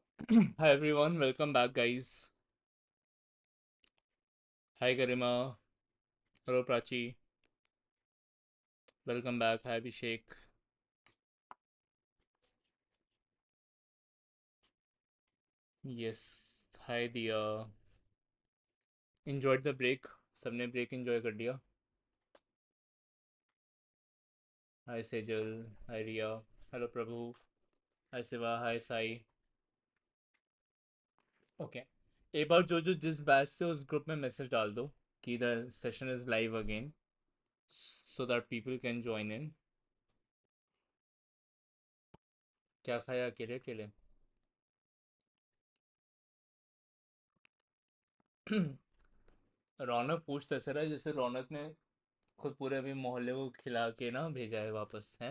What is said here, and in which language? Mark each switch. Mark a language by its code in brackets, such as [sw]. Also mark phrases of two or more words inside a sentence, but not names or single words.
[en] Hi everyone, welcome back, guys. Hi Garima, hello Prachi, welcome back. Hi Abhishek. Yes, hi Diya. Enjoyed the break. सबने break enjoy [hi] कर दिया. [en] Hi Sejal, hi Riya, hello Prabhu, hi Siva, hi Sai. [hi] Okay. एक बार जो जिस बैच से उस ग्रुप में मैसेज डाल दो कि [en] the session is live again so that people can join in. [hi] क्या खाया अकेले अकेले? रौनक पूछते ऐसा रहा है जैसे रौनक ने खुद पूरे अभी मोहल्ले को खिला के ना भेजा है वापस हैं.